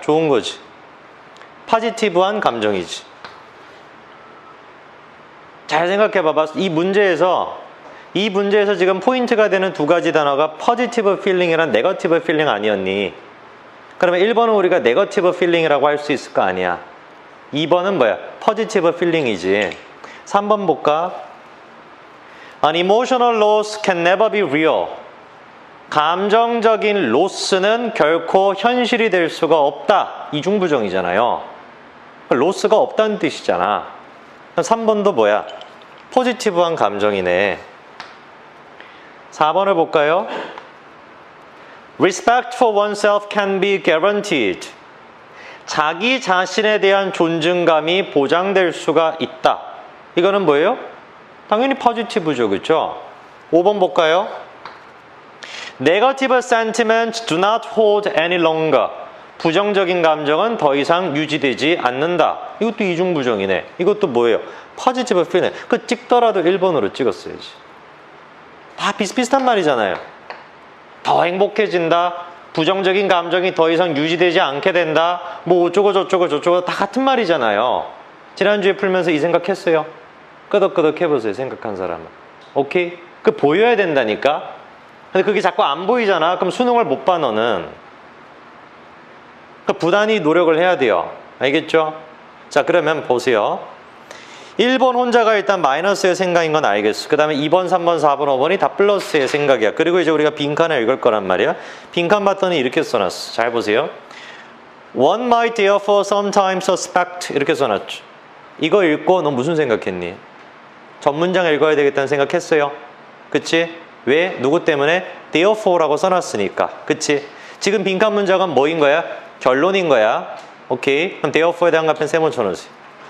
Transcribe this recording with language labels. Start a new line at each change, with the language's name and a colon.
Korean: 좋은 거지. 포지티브한 감정이지. 잘 생각해 봐봐. 이 문제에서 지금 포인트가 되는 2가지 단어가
English: positive feeling
Korean: 이랑
English: negative feeling
Korean: 아니었니? 그러면 1번은 우리가
English: negative feeling
Korean: 이라고 할 수 있을 거 아니야. 2번은 뭐야?
English: positive feeling
Korean: 이지. 3번 볼까?
English: An emotional loss can never be real.
Korean: 감정적인 로스는 결코 현실이 될 수가 없다. 이중부정이잖아요. 로스가 없다는 뜻이잖아. 3번도 뭐야? 포지티브한 감정이네. 4번을 볼까요?
English: Respect for oneself can be guaranteed.
Korean: 자기 자신에 대한 존중감이 보장될 수가 있다. 이거는 뭐예요? 당연히 포지티브죠. 그렇죠? 5번 볼까요?
English: Negative sentiments do not hold any longer.
Korean: 부정적인 감정은 더 이상 유지되지 않는다. 이것도 이중부정이네. 이것도 뭐예요? 포지티브 필링. 그 찍더라도 1번으로 찍었어야지. 다 비슷비슷한 말이잖아요. 더 행복해진다. 부정적인 감정이 더 이상 유지되지 않게 된다. 뭐 어쩌고 저쩌고 다 같은 말이잖아요. 지난주에 풀면서 이 생각했어요. 끄덕끄덕 해보세요. 생각한 사람은. 오케이? 그 보여야 된다니까. 근데 그게 자꾸 안 보이잖아. 그럼 수능을 못 봐 너는. 그러니까 부단히 노력을 해야 돼요. 알겠죠? 자, 그러면 보세요. 1번 혼자가 일단 마이너스의 생각인 건 알겠어. 그 다음에 2번, 3번, 4번, 5번이 다 플러스의 생각이야. 그리고 이제 우리가 빈칸을 읽을 거란 말이야. 빈칸 봤더니 이렇게 써놨어. 잘 보세요.
English: One might therefore sometimes suspect.
Korean: 이렇게 써놨죠. 이거 읽고 너 무슨 생각했니? 전문장 읽어야 되겠다는 생각했어요. 그치? 왜? 누구 때문에? Therefore라고 써놨으니까. 그치? 지금 빈칸 문장은 뭐인 거야? 결론인 거야. 오케이? 그럼 Therefore에 대한 답변 3번 쳐놓으세요.